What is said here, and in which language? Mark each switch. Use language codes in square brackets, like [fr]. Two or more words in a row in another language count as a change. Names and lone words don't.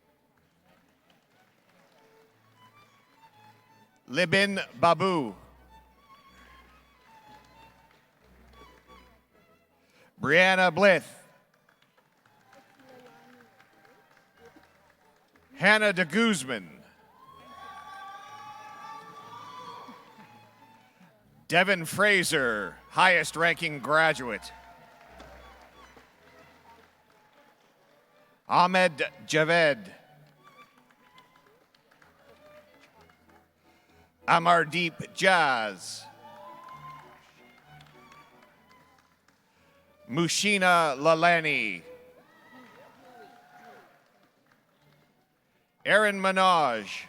[en] Libin Babu. Brianna Blith. Hannah de Guzman. Devin Fraser, highest ranking graduate. Ahmed Javed. Amardeep Jaz. Mushina Lalani. Aaron Minaj.